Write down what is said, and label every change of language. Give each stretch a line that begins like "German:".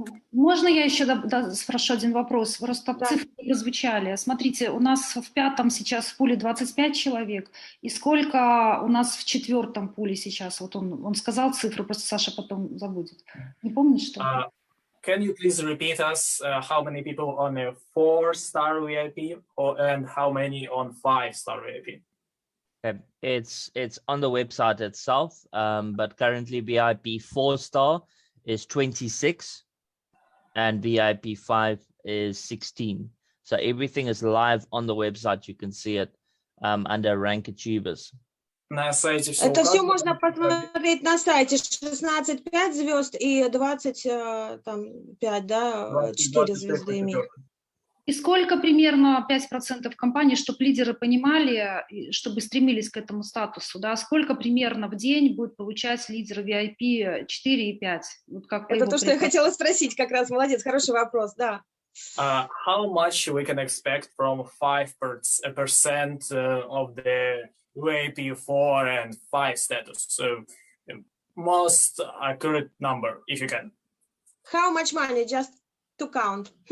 Russian: Можно я еще спрошу один вопрос? Просто цифры прозвучали. Смотрите, у нас в 5-м сейчас в пуле 25 человек. И сколько у нас в 4-м пуле сейчас? Вот он сказал цифру, просто Саша потом забудет. Не помнишь, что?
English: Can you please repeat us how many people on a 4-star VIP and how many on 5-star VIP? It's on the website itself, but currently VIP 4-star is 26 and VIP 5 is 16. So everything is live on the website. You can see it under Rank Achievers.
Russian: На сайте все Это все можно посмотреть на сайте. 16 5 звезд и 25, да, 4 звезды имеют. И сколько примерно 5% компаний, чтобы лидеры понимали, чтобы стремились к этому статусу, да, сколько примерно в день будет получать лидер VIP 4 и 5? Вот как это то, что я хотела спросить, как раз, молодец, хороший вопрос, да.
English: How much we can expect from 5% of the VIP 4 and 5 status? So most accurate number, if you can. How much money, just to count?